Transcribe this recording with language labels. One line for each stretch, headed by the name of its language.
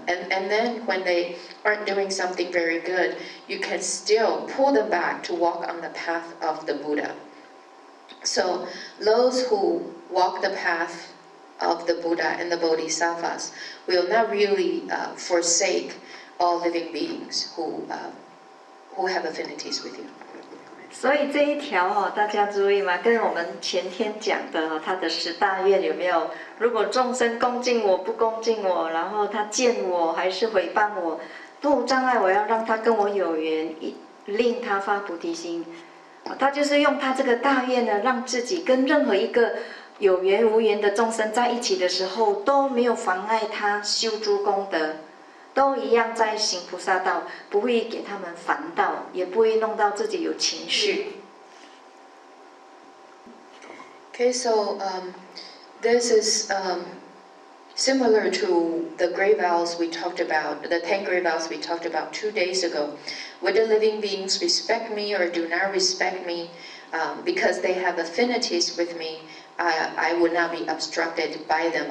English: And then when they aren't doing something very good, you can still pull them back to walk on the path of the Buddha. So those who walk the path of the Buddha and the Bodhisattvas will not really forsake all living beings who have affinities with you.
Chinese: 所以这一条大家注意嘛，跟我们前天讲的他的10大愿有没有？如果众生恭敬我不恭敬我，然后他见我还是诽谤我，都无障碍，我要让他跟我有缘，令他发菩提心。他就是用他这个大愿呢，让自己跟任何一个有缘无缘的众生在一起的时候，都没有妨碍他修诸功德。都一样在行菩萨道，不会给他们烦到，也不会弄到自己有情绪。
English: Okay, so this is similar to the great vows we talked about, the 10 great vows we talked about 2 days ago. Whether living beings respect me or do not respect me, because they have affinities with me, I would not be obstructed by them.